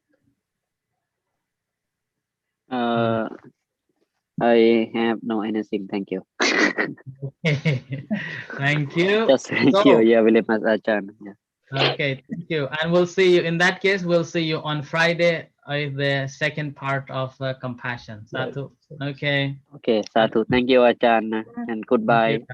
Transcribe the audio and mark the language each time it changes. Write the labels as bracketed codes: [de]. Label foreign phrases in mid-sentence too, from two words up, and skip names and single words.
[en] I have no anything. Thank you. Thank you. Just thank you. Yeah, very much, Ajahn. Yeah. Okay, thank you. And we'll see you in that case. We'll see you on Friday with the second part of compassion. Sadhu. Okay. Okay, Sadhu. Thank you, Ajahn, and goodbye.